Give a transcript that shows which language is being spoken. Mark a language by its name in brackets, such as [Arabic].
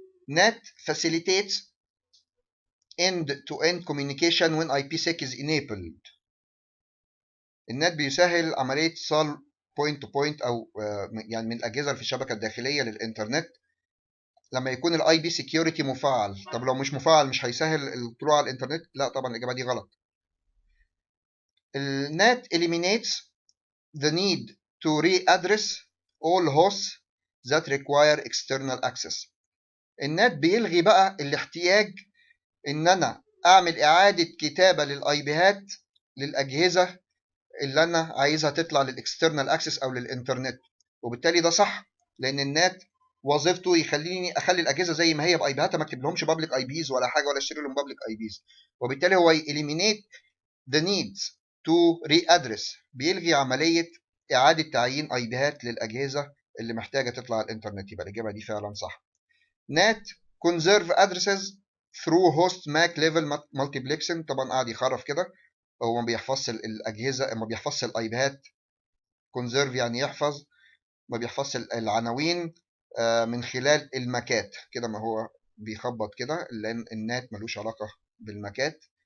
[English] NAT facilitates end-to-end communication when IPsec is enabled. [Arabic] النات بيسهل عملية اتصال بوينت تو بوينت أو يعني من الأجهزة اللي في الشبكة الداخلية للإنترنت لما يكون الاي بي سكيورتي مفعل. طب لو مش مفعل مش هيسهل الطلوع على الإنترنت؟ لا طبعا الإجابة دي غلط. [English] النات eliminates the need to readdress all hosts that require external access. [Arabic] النات بيلغي بقى الاحتياج ان انا اعمل اعادة كتابة للاي بيهات للاجهزة اللي انا عايزها تطلع للاكسترنال اكسس او للانترنت، وبالتالي ده صح لان النات وظيفته يخليني اخلي الاجهزه زي ما هي بايبيهاتها، ما اكتب لهمش بابليك اي بيز ولا حاجه، ولا اشتري لهم بابليك اي بيز. وبالتالي هو [English] eliminate the needs to readdress، [Arabic] بيلغي عمليه اعاده تعيين اي بيهات للاجهزه اللي محتاجه تطلع على الانترنت. يبقى الاجابه دي فعلا صح. [English] NAT conserve addresses through host MAC level multiplexing. [Arabic] طبعا قاعد يخرف كده، هو ما بيحفظش الاجهزه، ما بيحفظش الايباد. conserve يعني يحفظ، ما بيحفظش العناوين من خلال الماكات كده، ما هو بيخبط كده، لان النات ملوش علاقه بالماكات.